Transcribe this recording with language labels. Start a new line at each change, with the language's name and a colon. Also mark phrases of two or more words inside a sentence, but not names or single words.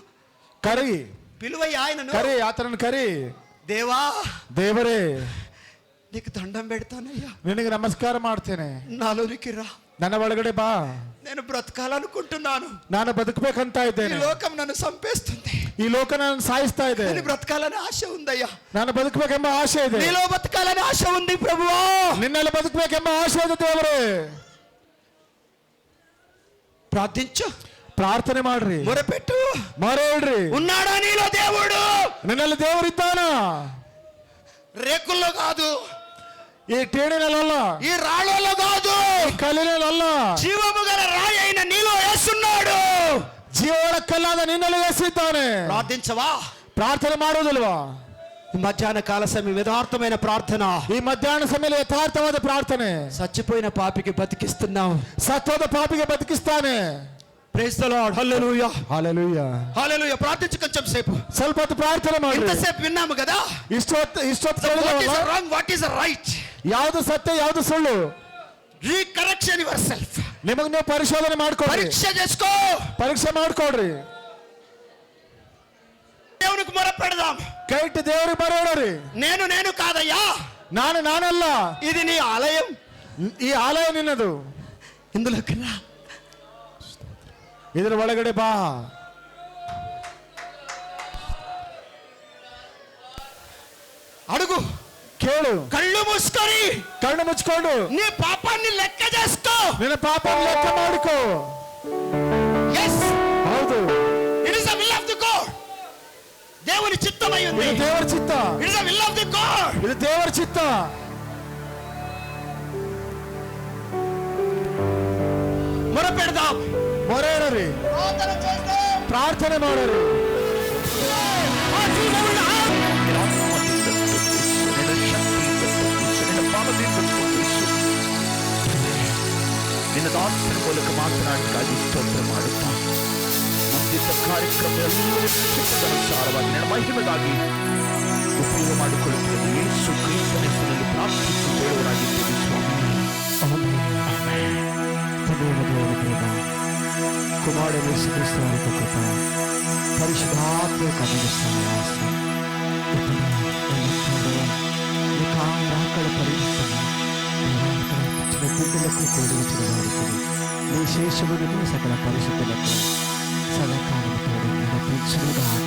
Kannada: ಕರಿ
Telugu: పిలువయ్యా ఆయనను.
Kannada: ಕರಿ ಆತನನ್ನು ಕರಿ.
Telugu: దేవా
Kannada: ದೇವರೇ
Telugu: నీకు దండం పెడతానయ్యా,
Kannada: ನಿನಗೆ ನಮಸ್ಕಾರ ಮಾಡ್ತೇನೆ.
Telugu: నాలోనికి రా,
Kannada: ನನ್ನ ಒಳಗಡೆ ಬಾ.
Telugu: నేను బ్రతకాలనుకుంటున్నాను.
Kannada: ನಾನು ಬದುಕಬೇಕಂತ ఈ ಇದ್ದೇನೆ.
Telugu: లోకం నన్ను చంపేస్తుంది,
Kannada: ಈ ಲೋಕ ನನ್ನ ಸಾಯಿಸ್ತಾ ಇದೆ.
Telugu: నేను బ్రతకాలని ఆశ ఉందయ్యా,
Kannada: ನಾನು ಬದುಕಬೇಕೆಂಬ ಆಶೆ ಇದೆ.
Telugu: నీలో బతకాలని ఆశ ఉంది ప్రభువా.
Kannada: ನಿನ್ನಲ್ಲಿ ಬದುಕಬೇಕೆಂಬ ಆಶೆ ಇದೆ ದೇವರೇ.
Telugu: ప్రార్థించు,
Kannada: ಪ್ರಾರ್ಥನೆ ಮಾಡ್ರಿ,
Telugu: మొరపెట్టు.
Kannada: ಮೊರೆ ಇಡ್ರಿ.
Telugu: ఉన్నాడా నీలో దేవుడు?
Kannada: ನಿನ್ನಲ್ಲಿ ದೇವರಿದ್ದಾನ.
Telugu: రేకుల్లో కాదు,
Kannada: ಈ ಟೇಣಿನಲ್ಲ,
Telugu: ఈ రాళ్ళలో కాదు,
Kannada: ಈ ಕಲ್ಲಿನಲ್ಲ,
Telugu: జీవము గల రాయి అయిన నీలో యేసున్నాడు.
Kannada: ಜೀವನ ಕಲ್ಲಾದ ನಿನ್ನಲ್ಲಿ ಎಸಿದ್ದಾನೆ.
Telugu: ప్రార్థించవా?
Kannada: ಪ್ರಾರ್ಥನೆ ಮಾಡೋದಿಲ್ವಾ?
Telugu: ఈ మధ్యాహ్న కాల సమయం యథార్థమైన ప్రార్థన,
Kannada: ಈ మధ్ಯಾಹ್ನ ಸಮಯ ಯಥಾರ್ಥವಾದ ಪ್ರಾರ್ಥನೆ.
Telugu: చచ్చిపోయిన పాపికి బతికిస్తున్నావు,
Kannada: ಸತ್ತೋದ ಪಾಪಿಗೆ ಬದುಕಿಸ್ತಾನೆ.
English: Praise the Lord.
Telugu: హల్లెలూయా, హల్లెలూయా, హల్లెలూయా. ప్రార్థించు కొంచెం సేపు,
Kannada: ಸ್ವಲ್ಪ ಹೊತ್ತು ಪ್ರಾರ್ಥನೆ ಮಾಡಿ.
Telugu: ఇంతసేపు విన్నాము కదా,
Kannada: ಇಷ್ಟೊತ್ತು
English: What is wrong, what is right,
Kannada: ಯಾವುದು ಸತ್ಯ ಯಾವುದು ಸುಳ್ಳು.
English: Recorrection your self.
Kannada: ನಿಮಗೆ ನೀವು ಪರಿಶೋಧನೆ ಮಾಡ್ಕೊಳ್ರಿ,
Telugu: పరీక్ష చేసుకో,
Kannada: ಪರೀಕ್ಷೆ ಮಾಡ್ಕೊಳ್ರಿ.
Telugu: దేవునికి మొరపెడదాం.
Kannada: ಕೈ ಇಟ್ಟು ದೇವರಿಗೆ ಬರೋಡ್ರಿ.
Telugu: నేను కాదయ్యా,
Kannada: ನಾನಲ್ಲ,
Telugu: ఇది నీ ఆలయం,
Kannada: ಈ ಆಲಯ ನಿನ್ನದು.
Telugu: ఇందులోకి రా,
Kannada: ಇದರ ಒಳಗಡೆ ಬಾ.
Telugu: అడుగు,
Kannada: ಕೇಳು,
Telugu: కళ్ళు మూసుకొని
Kannada: ಕಣ್ಣು ಮುಚ್ಕೊಂಡು
Telugu: నీ పాపాన్ని లెక్క చేసుకో.
Kannada: ನಿನ್ನ ಪಾಪ ಲೆಕ್ಕ ಮಾಡಿಕೋ.
English: yes,
Kannada: ಹೌದು,
English: it is the will of the God.
Telugu: దేవుని చిత్తమై ఉంది,
Kannada: ಇದು ದೇವರ ಚಿತ್ತ.
English: it is the will of the God.
Kannada: ಇದು ದೇವರ ಚಿತ್ತ.
Telugu: మొరపెడదాం,
Kannada: ಮೊರೆ ಇಡರಿ, ಪ್ರಾರ್ಥನೆ ಮಾಡರಿ. ನಿನ್ನ ದಾಸನ ಮೂಲಕ ಮಾತನಾಡಿಗಾಗಿ ಸ್ತೋತ್ರ ಮಾಡುತ್ತಾ ಮುಂದಿನ ಕಾರ್ಯಕ್ರಮ ಅನುಸಾರವಾಗಿ ನನ್ನ ಮಹಿಮೆಗಾಗಿ ಉಪಯೋಗ ಮಾಡಿಕೊಳ್ಳುತ್ತದೆ. ಯೇಸು ಕ್ರಿಸ್ತನ ಹೆಸರಿನಲ್ಲಿ ಪ್ರಾರ್ಥಿಸಿ ಬೇಡುವರಾಗಿದ್ದೇವೆ ಸ್ವಾಮಿ.
Telugu: కుమారుడు యేసుక్రీస్తు వారి యొక్క కృప, పరిశుద్ధాత్మ యొక్క అభిషేకం ఇప్పుడు రాకడ పరిగెత్తున్నా చిన్న బిడ్డలకు కూడి వచ్చిన వారికి నీ శేషములను సకల పరిశుద్ధులకు సదాకాలంతో నడిపించుగాక.